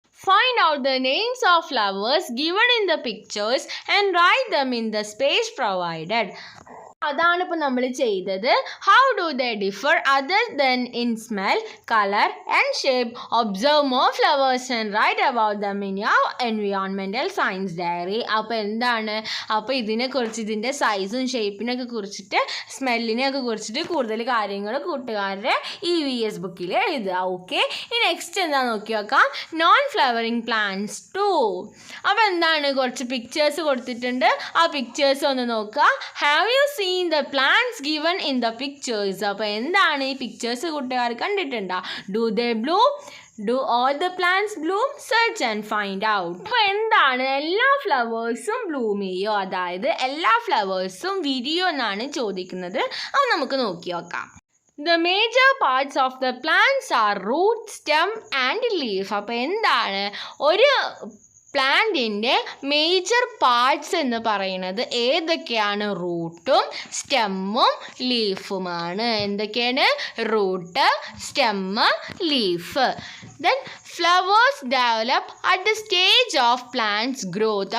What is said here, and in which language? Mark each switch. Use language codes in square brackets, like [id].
[en] Find out the names of flowers given in the pictures and write them in the space provided. [ml] അതാണ് ഇപ്പോൾ നമ്മൾ ചെയ്തത്. [en] How do they differ other than in smell, colour and shape? Observe more flowers and write about them in your environmental science diary. [ml] അപ്പോൾ എന്താണ്? അപ്പോൾ ഇതിനെക്കുറിച്ച്, ഇതിൻ്റെ സൈസും ഷേപ്പിനൊക്കെ കുറിച്ചിട്ട്, സ്മെല്ലിനെയൊക്കെ കുറിച്ചിട്ട് കൂടുതൽ കാര്യങ്ങൾ കൂട്ടുകാരുടെ EVS ബുക്കിൽ എഴുതുക. ഓക്കെ, ഇനി നെക്സ്റ്റ് എന്താ നോക്കി നോക്കാം. Non flowering plants 2. അപ്പോൾ എന്താണ്? കുറച്ച് പിക്ചേഴ്സ് കൊടുത്തിട്ടുണ്ട്. ആ പിക്ചേഴ്സ് ഒന്ന് നോക്കുക. [en] Have you seen the plants given in the pictures? [ml] അപ്പോൾ എന്താണ് ഈ പിക്ചേഴ്സ് കൂട്ടുകാർ കണ്ടിട്ടുണ്ടോ? [en] Do they bloom? Do all the plants bloom? Search and find out. [ml] അപ്പോൾ എന്താണ്? എല്ലാ ഫ്ലവേഴ്സും ബ്ലൂം ചെയ്യോ? അതായത് എല്ലാ ഫ്ലവേഴ്സും വിരിയോ എന്നാണ് ചോദിക്കുന്നത്. അപ്പോൾ നമുക്ക് നോക്കി നോക്കാം. [en] The major parts of the plants are root, stem and leaf. [ml] അപ്പോൾ എന്താണ്? ഒരു പ്ലാന്റിൻ്റെ മേജർ പാർട്സ് എന്ന് പറയുന്നത് ഏതൊക്കെയാണ്? റൂട്ടും സ്റ്റെമ്മും ലീഫുമാണ്. എന്തൊക്കെയാണ്? [en] Root, stem, leaf. Then flowers develop at the stage of plants growth.